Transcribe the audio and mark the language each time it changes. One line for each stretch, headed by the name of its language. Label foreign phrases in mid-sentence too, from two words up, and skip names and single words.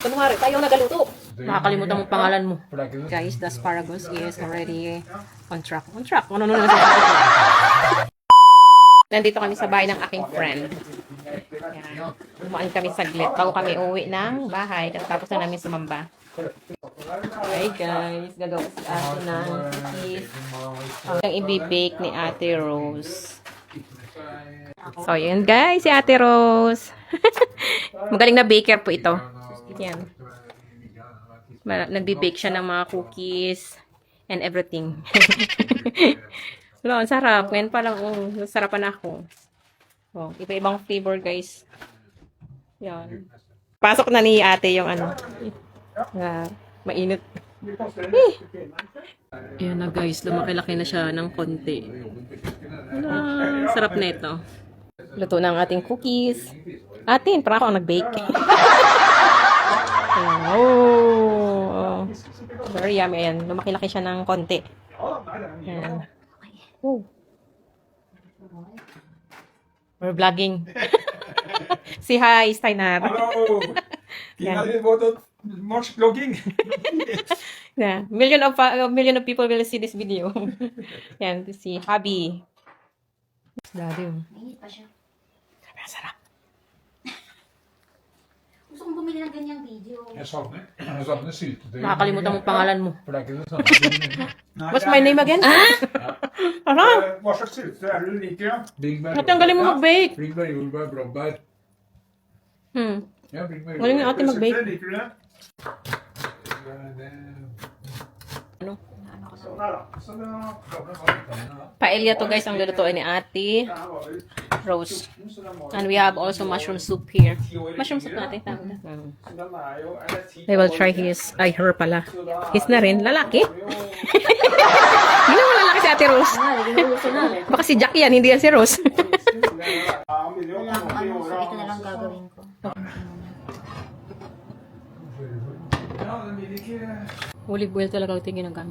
Filipino: Kunwari, tayo nagaluto. Nakakalimutan mo pangalan mo.
English: Guys, the asparagus is already on track. On track.
Filipino: Ano na Nandito kami sa bahay ng aking friend. Yan. Kumain kami saglit bago kami uwi ng bahay. Tapos na namin sumamba. Hi guys, gagawa si ate ng cookies. Ang ibibake ni Ate Rose. So yun guys, si Ate Rose. Magaling na baker po ito. Yan. Nagbe-bake siya ng mga
English: cookies and everything.
Filipino: No, ang sarap. Ngayon pa lang, sarapan ako. Oh, iba-ibang flavor, guys. Yan. Pasok na ni ate yung ano. Mainit. Yan na, guys. Lumaki-laki na siya ng konti. Sarap na ito. Luto na ang ating cookies. Atin, parang ako ang nag-bake. Oh.
English: Very yummy. Ayan. Lumaki-laki siya ng konti.
Filipino: Ayan.
English: Oh. We're vlogging. Say hi, Steiner. Hallo! Yeah. Wordt much vlogging. Yeah. Million of people will see this video. Yan, to see hubby. Daddy.
Filipino: Mainit pa siya. Sarap. Gusto kong bumili ng ganyang video.
Norwegian: Jeg savner syltetøy.
Filipino: Nakakalimutan mo pangalan mo.
Norwegian: For det er ikke det samme.
English: What's my name again?
Filipino: Ano?
Norwegian: Hva slags syltetøy er det du liker, da? Bringebær.
Filipino: At ang galing mo mag-bake.
Norwegian: Bringebær, jordbær, blåbær. Ja, bringebær,
Filipino: Galing nga ate mag-bake.
Norwegian: Syltetøy, liker du det?
Filipino: Ano?
Norwegian: Sånn her, da. Så det var gamle vann.
Filipino: Paella to guys ang lulutuin ni Ate Rose.
English: And we have also mushroom soup here. Mushroom soup natin. I will try his.
Filipino: Ay, her pala. His na rin. Lalaki. Hindi naman lalaki si Ate Rose. Baka si Jack yan, hindi yan si Rose. Wala akong ano, so ito na lang gagawin ko.
English: Olive oil
Filipino: talaga ito yung ginagamit.